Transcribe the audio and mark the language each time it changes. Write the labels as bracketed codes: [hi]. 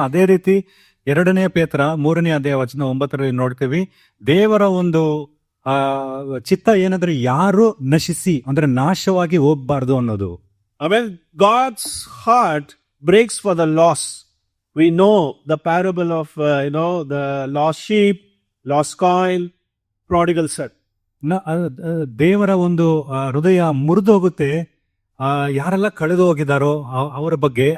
[kn] ಅದೇ ರೀತಿ 2ನೇ ಪೇತ್ರ 3ನೇ ಅಧ್ಯಾಯ ವಚನ 9ರಲ್ಲಿ ನೋಡ್ತೀವಿ, ದೇವರ ಒಂದು ಚಿತ್ತ ಏನಂದ್ರೆ ಯಾರು ನಶಿಸಿ ಅಂದ್ರೆ ನಾಶವಾಗಿ ಹೋಗ್ಬಾರ್ದು ಅನ್ನೋದು. [en] I mean, God's heart breaks for the lost. We know the parable of the lost sheep, lost coin, prodigal son. [kn] ದೇವರ ಒಂದು ಹೃದಯ ಮುರಿದೋಗುತ್ತೆ ಯಾರೆಲ್ಲ ಕಳೆದು ಹೋಗಿದಾರೋ ಅವರ ಬಗ್ಗೆ.